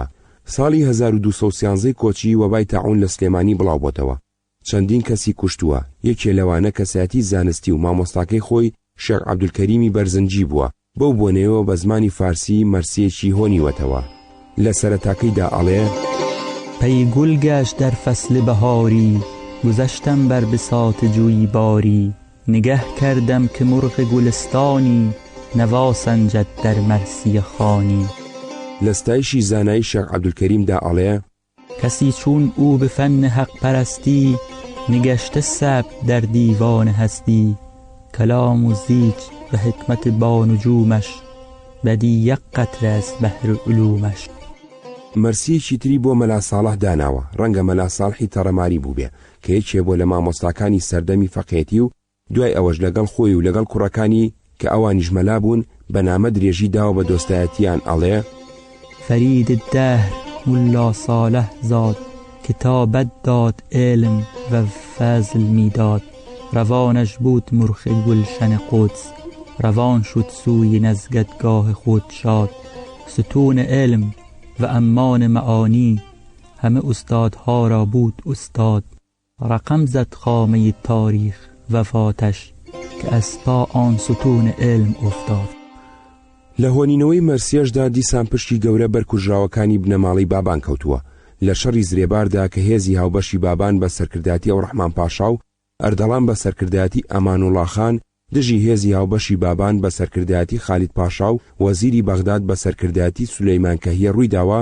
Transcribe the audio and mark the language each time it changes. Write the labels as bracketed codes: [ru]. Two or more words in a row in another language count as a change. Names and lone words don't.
[ckb] ساڵی 1213 کۆچی وەبای تاعون لە سلێمانی بڵاو بۆتەوە. چەندین کەسی کوشتووە. یەکێ لەوانە کەسایەتی زانستی و مامۆستاکەی خۆی شێخ عەبدولکەریمی بەرزنجی بووە. بەو بۆنەوە بە زمانی فارسی مەرسیەکی هۆنیوەتەوە. لە سەرەتاکەیدا ئەڵێ: [fa] پی گل گشت در فصل بهاری، گذشتم بر بساط جویی باری، نگه کردم که مرغ گلستانی، نوا سنجد در مرسی خانی. [ckb] لە ستایشی زانایی شێخ عەبدولکەریمدا ئەڵێ: [fa] کسی چون او به فن حق پرستی، نگشته ثبت در دیوان هستی، کلام و زیج به حکمت با نجومش، بدی یک قطره از بحر علومش. [ckb] مەرسیەکی تری بۆ مەلا ساڵح داناوە. ڕەنگە مەلا ساڵحی تەڕەماری بوو بێ کە یەکێ بۆ لە مامۆستاکانی سەردەمی فەقێتی و دوای ئەوەش لەگەڵ خۆی و لەگەڵ کوڕەکانی کە ئەوانیش مەلا بوون بە نامە درێژی داوە بە دۆستایەتیان ئەڵێ: [fa] فرید الدهر ملا صالح زاد، کتابت داد علم و فضل میداد، روانش بود مرغ گلشن قدس، روان شد سوی نزگتگاه خود شاد، ستون علم و امان معانی، همه استادها را بود استاد، رقم زد خامه تاریخ وفاتش، که از پا آن ستون علم افتاد. [ckb] لە هۆنینەوەی مەرسیەشدا دیسان پشتی گەورە بەرکوژراوەکانی بنەماڵی بابان کەوتووە. لە شەڕی زرێباردا کە هێزی هاوبەشی بابان بە سەرکردایەتی ئەوڕەحمان پاشا و ئەردەڵان بە سەرکردایەتی ئەمانوڵڵا خان، دژی هێزی هاوبەشی بابان بە سەرکردایەتی خالید پاشا و وەزیری بەغداد بە سەرکردایەتی سولەیمان کەهیە ڕوویداوە.